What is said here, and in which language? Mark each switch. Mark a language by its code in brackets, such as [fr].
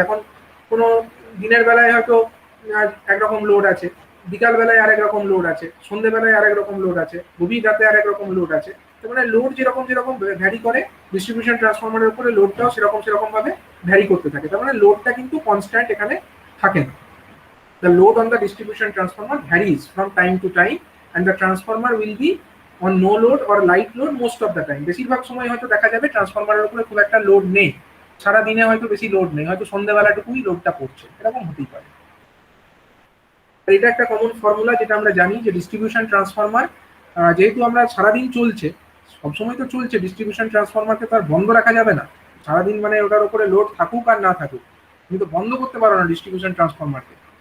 [bn] এখন কোনো দিনের বেলায় হয়তো একরকম লোড আছে, বিকাল বেলায় আরেক রকম লোড আছে, সন্ধ্যেবেলায় আরেক রকম লোড আছে, গভীর রাতে আরেক রকম লোড আছে। তো মানে লোড যেরকম যেরকম ভ্যারি করে, ডিস্ট্রিবিউশন ট্রান্সফরমারের উপরে লোডটাও সেরকম ভাবে ভ্যারি করতে থাকে। তার মানে লোডটা কিন্তু কনস্ট্যান্ট এখানে থাকে না। [en] The load on the distribution transformer varies from time to time and the transformer will be on no load or light load most of the time. [bn] বেশিরভাগ সময় হয়তো দেখা যাবে ট্রান্সফরমারের উপরে খুব একটা লোড নেই, সারা দিনে হয়তো বেশি লোড নেই, হয়তো সন্ধ্যাবেলাটুকুই লোডটা পড়ছে, এরকম হতেই পারে। এটা একটা কমন ফর্মুলা যেটা আমরা জানি যে ডিস্ট্রিবিউশন ট্রান্সফরমার যেহেতু আমরা সারাদিন চলছে, সবসময় তো চলছে, ডিস্ট্রিবিউশন ট্রান্সফরমারকে তো আর বন্ধ রাখা যাবে না সারাদিন, মানে ওটার উপরে লোড থাকুক আর না থাকুক, তুমি তো বন্ধ করতে পারো না ডিস্ট্রিবিউশন ট্রান্সফরমারকে।